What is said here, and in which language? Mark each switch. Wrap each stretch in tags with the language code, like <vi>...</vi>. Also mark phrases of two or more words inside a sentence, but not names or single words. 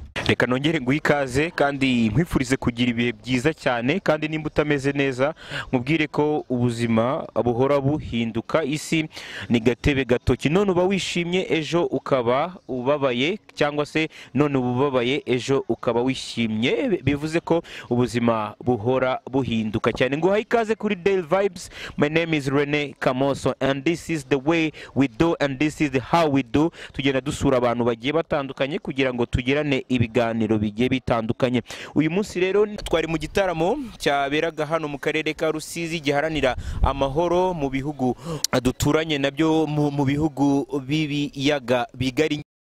<rw>Reka nongere nguhe ikaze kandi nkwifurize kugira ibihe byiza cyane, kandi nimba utameze neza nkubwire ko ubuzima buhora buhinduka, isi ni gatebe gatoki. None uba wishimye, ejo ukaba ubabaye, cyangwa se none uba ubabaye, ejo ukaba wishimye. Bivuze ko ubuzima buhora buhinduka cyane. Nguhaye ikaze kuri Daily Vibes.</rw> <en>My name is Rene Kamoso and this is the way we do and this is how we do.</en> <rw>Tugenda dusura abantu bagiye batandukanye kugira ngo tugirane ibiganiro bigiye bitandukanye. Uyu munsi rero twari mu gitaramo cyaberaga hano mu karere ka Rusizi giharanira amahoro mu bihugu duturanye nabyo, mu, mu bihugu b'ibiyaga bigari.</rw>